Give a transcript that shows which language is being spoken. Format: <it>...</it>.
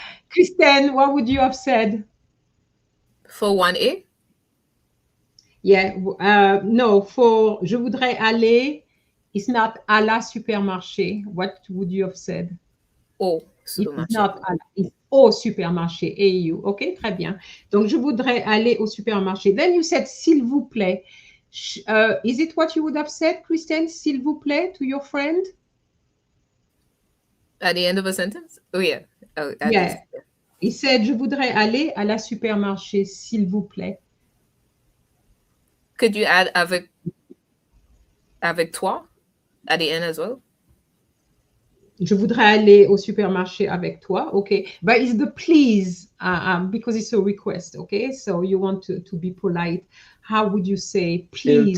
<en>Kristen, what would you have said? For 1A? Yeah, no, for</en> <fr>je voudrais aller,</fr> <en>it's not</en> <fr>à la supermarché.</fr> <en>What would you have said?</en> <fr>Au</fr> <en>It's</en> <fr>supermarché.</fr> <en>not à la, it's</en> <fr>au supermarché,</fr> <en>AU. OK,</en> <fr>très bien. Donc, je voudrais aller au supermarché.</fr> <en>Then you said,</en> <fr>s'il vous plaît.</fr> <en>Is it what you would have said, Kristen,</en> <fr>s'il vous plaît,</fr> <en>to your friend? At the end of a sentence? Oh, yeah. Oh, at Yeah. least, yeah. He said,</en> <fr>je voudrais aller à la supermarché, s'il vous plaît.</fr> <en>Could you add</en> <fr>avec toi</fr> <en>at the end as well?</en> <fr>Je voudrais aller au supermarché avec toi.</fr> <en>Okay. But it's the please because it's a request. Okay. So you want to be polite. How would you say please?</en>